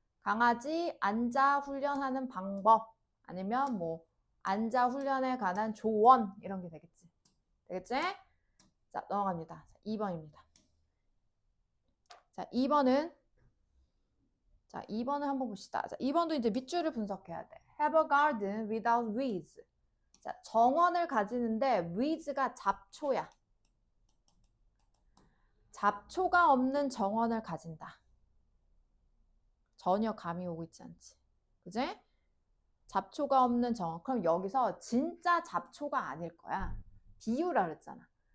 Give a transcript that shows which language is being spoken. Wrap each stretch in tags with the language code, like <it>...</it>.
<ko>강아지 앉아 훈련하는 방법 아니면 뭐 앉아 훈련에 관한 조언 이런 게 되겠지. 되겠지? 자, 넘어갑니다. 2번입니다. 자, 2번은 한번 봅시다. 자, 2번도 이제 밑줄을 분석해야 돼.</ko> <en>Have a garden without weeds.</en> <ko>자, 정원을 가지는데 weeds가 잡초야. 잡초가 없는 정원을 가진다. 전혀 감이 오고 있지 않지. 그지? 잡초가 없는 정원. 그럼 여기서 진짜 잡초가 아닐 거야. 비유라 그랬잖아.</ko>